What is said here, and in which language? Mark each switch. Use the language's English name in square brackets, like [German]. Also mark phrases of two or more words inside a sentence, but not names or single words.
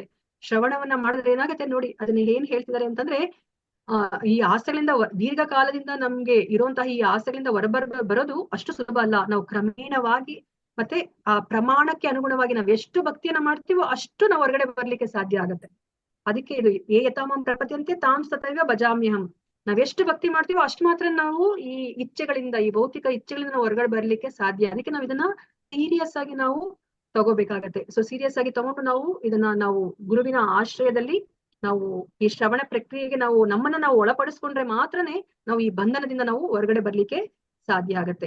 [Kannada] ಶ್ರವಣವನ್ನ ಮಾಡಿದ್ರೆ ಏನಾಗುತ್ತೆ ನೋಡಿ, ಅದನ್ನ ಏನ್ ಹೇಳ್ತಿದ್ದಾರೆ ಅಂತಂದ್ರೆ ಈ ಆಸೆಗಳಿಂದ ದೀರ್ಘಕಾಲದಿಂದ ನಮ್ಗೆ ಇರುವಂತಹ ಈ ಆಸೆಗಳಿಂದ ಬರೋದು ಅಷ್ಟು ಸುಲಭ ಅಲ್ಲ. ನಾವು ಕ್ರಮೇಣವಾಗಿ ಮತ್ತೆ ಆ ಪ್ರಮಾಣಕ್ಕೆ ಅನುಗುಣವಾಗಿ ನಾವ್ ಎಷ್ಟು ಭಕ್ತಿಯನ್ನ ಮಾಡ್ತೀವೋ ಅಷ್ಟು ನಾವು ಹೊರಗಡೆ ಬರ್ಲಿಕ್ಕೆ ಸಾಧ್ಯ ಆಗತ್ತೆ. ಅದಕ್ಕೆ ಇದು [Sanskrit] ಯಥಾಮಂ ಪ್ರಪದ್ಯಂತೆ ತಾಂ ತಥೈವ ಭಜಾಮ್ಯಹಂ. [Kannada] ನಾವೆಷ್ಟು ಭಕ್ತಿ ಮಾಡ್ತೀವೋ ಅಷ್ಟು ಮಾತ್ರ ನಾವು ಈ ಇಚ್ಛೆಗಳಿಂದ, ಈ ಭೌತಿಕ ಇಚ್ಛೆಗಳಿಂದ ನಾವು ಹೊರಗಡೆ ಬರ್ಲಿಕ್ಕೆ ಸಾಧ್ಯ. ಅದಕ್ಕೆ ನಾವು ಇದನ್ನ ಸೀರಿಯಸ್ ಆಗಿ ನಾವು ತಗೋಬೇಕಾಗತ್ತೆ. ಸೊ ಸೀರಿಯಸ್ ಆಗಿ ತಗೊಂಡು ನಾವು ಗುರುವಿನ ಆಶ್ರಯದಲ್ಲಿ ನಾವು ಈ ಶ್ರವಣ ಪ್ರಕ್ರಿಯೆಗೆ ನಮ್ಮನ್ನ ನಾವು ಒಳಪಡಿಸ್ಕೊಂಡ್ರೆ ಮಾತ್ರನೇ ನಾವು ಈ ಬಂಧನದಿಂದ ನಾವು ಹೊರಗಡೆ ಬರ್ಲಿಕ್ಕೆ ಸಾಧ್ಯ ಆಗತ್ತೆ.